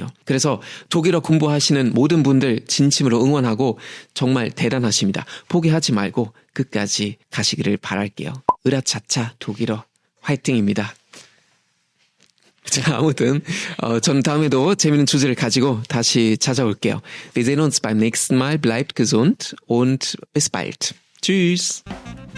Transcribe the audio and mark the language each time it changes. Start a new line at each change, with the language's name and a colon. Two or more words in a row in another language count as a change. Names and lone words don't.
Korean: 그래서 독일어 공부하시는 모든 분들 진심으로 응원하고 정말 대단하십니다. 포기하지 말고 끝까지 가시기를 바랄게요. 으라차차 독일어 화이팅입니다. 자, 아무튼 저는 다음에도 재밌는 주제를 가지고 다시 찾아올게요.
German: Wir sehen uns beim nächsten Mal. Bleibt gesund und bis bald. Tschüss.